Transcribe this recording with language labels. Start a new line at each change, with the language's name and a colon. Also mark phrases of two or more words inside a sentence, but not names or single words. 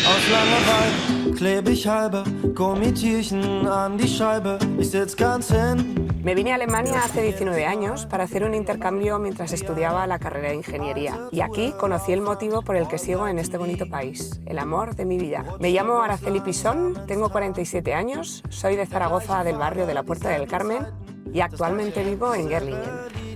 German: Langeweile klebe ich halbe Gummitierchen an die Scheibe. Ich sitz ganz hin.
Spanish: Me vine a Alemania hace 19 años para hacer un intercambio mientras estudiaba la carrera de ingeniería. Y aquí conocí el motivo por el que sigo en este bonito país, el amor de mi vida. Me llamo Araceli Pisón, tengo 47 años, soy de Zaragoza, del barrio de la Puerta del Carmen, y actualmente vivo en Gerlingen.